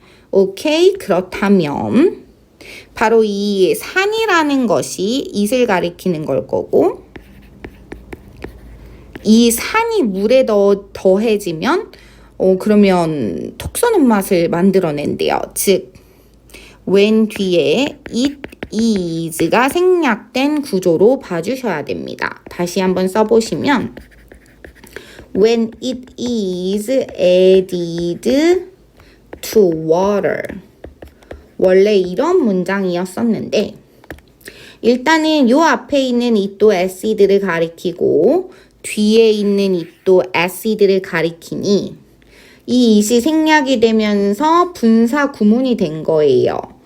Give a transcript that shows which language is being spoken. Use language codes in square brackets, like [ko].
[ko] 오케이, 그렇다면 바로 이 산이라는 것이 it을 가리키는 걸 거고 이 산이 물에 더해지면 그러면 톡 쏘는 맛을 만들어낸대요. 즉 when 뒤에 it is 가 생략된 구조로 봐주셔야 됩니다. [en] 다시 한번 써보시면 when it is added to water. [ko] 원래 이런 문장이었었는데 일단은 요 앞에 있는 it도 acid를 가리키고 뒤에 있는 it도 acid를 가리키니 이 it이 생략이 되면서 분사 구문이 된 거예요.